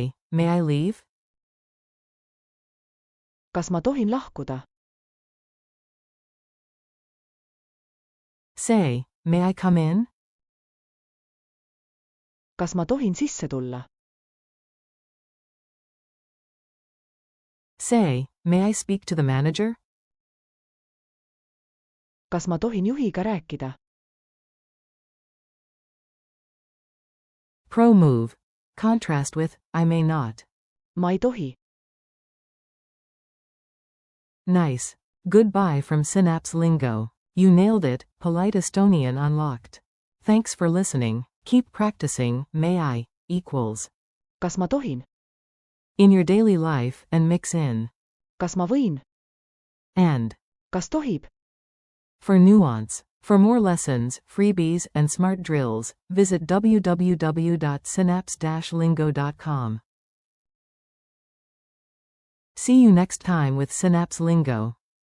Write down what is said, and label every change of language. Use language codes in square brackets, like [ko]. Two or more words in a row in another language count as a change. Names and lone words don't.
[en] Say, may I leave? [et] kas ma tohin lahkuda? [en] Say, may I come in? [et] kas ma tohin sisse tulla? [en] Say, may I speak to the manager? [et] kas ma tohin juhiga rääkida? [en] Pro move. Contrast with, I may not. [et] ma ei tohi. [en] Nice. Goodbye from Synapse Lingo. You nailed it, Polite Estonian Unlocked. Thanks for listening. Keep practicing, may I, equals. [et] kas ma tohin? [en] In your daily life and mix in. [et] kas ma võin? [en] And. [et] kas tohib? [en] For nuance. For more lessons, freebies, and smart drills, visit www.synapse-lingo.com. See you next time with Synapse Lingo.